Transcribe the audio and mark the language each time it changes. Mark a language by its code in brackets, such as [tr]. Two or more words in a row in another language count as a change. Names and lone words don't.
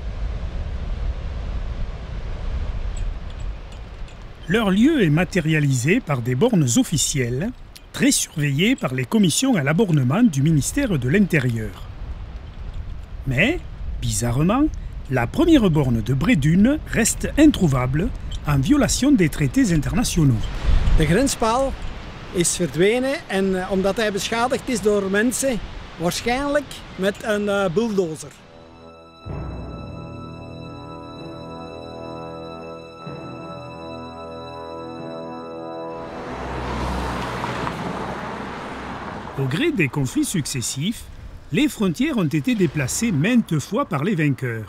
[fr] Leur lieu est matérialisé par des bornes officielles, très surveillées par les commissions à l'abornement du ministère de l'Intérieur. Mais, bizarrement, la première borne de Brédune reste introuvable en violation des traités internationaux. [nl] De grenspaal is verdwenen en omdat hij beschadigd is door mensen, waarschijnlijk met een bulldozer. [fr] Au gré des conflits successifs, les frontières ont été déplacées maintes fois par les vainqueurs.